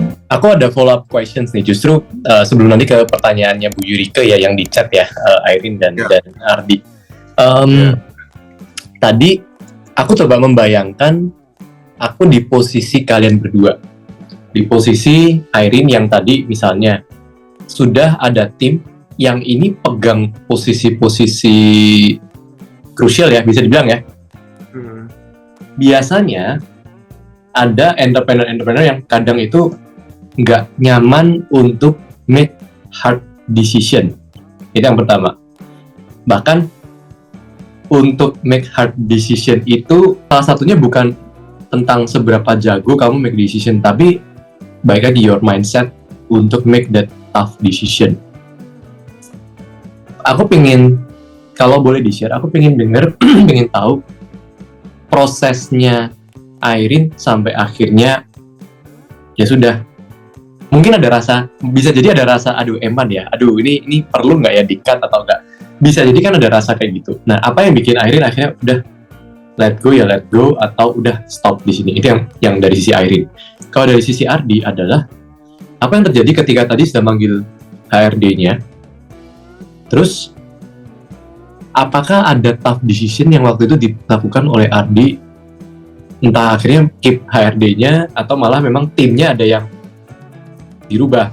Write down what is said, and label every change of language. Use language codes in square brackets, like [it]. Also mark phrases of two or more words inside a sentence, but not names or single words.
[id] Aku ada [en] follow up questions [id] nih, justru sebelum nanti ke pertanyaannya Bu Yurike ya yang di chat ya, Airin dan Ardi. Tadi aku coba membayangkan aku di posisi kalian berdua, di posisi Airin yang tadi misalnya sudah ada tim yang ini pegang posisi-posisi krusial ya, bisa dibilang ya. Biasanya ada entrepreneur yang kadang itu nggak nyaman untuk [en] make hard decision. [id] Itu yang pertama. Bahkan untuk [en] make hard decision [id] itu salah satunya bukan tentang seberapa jago kamu [en] make decision, [id] tapi baik lagi [en] your mindset [id] untuk [en] make that tough decision. [id] Aku pengen, kalau boleh di-share, aku pengen denger, pengen tahu prosesnya Airin sampai akhirnya ya sudah. Mungkin ada rasa, bisa jadi ada rasa aduh eman ya, aduh ini perlu nggak ya di-cut atau enggak. Bisa jadi kan ada rasa kayak gitu. Nah, apa yang bikin Airin akhirnya udah [en] let go [id] atau udah stop di sini. Itu yang dari sisi Airin. Kalau dari sisi Ardi adalah apa yang terjadi ketika tadi sudah manggil HRD-nya. Terus apakah ada [en] tough decision [id] yang waktu itu dilakukan oleh Ardi? Entah akhirnya keep HRD-nya atau malah memang timnya ada yang dirubah.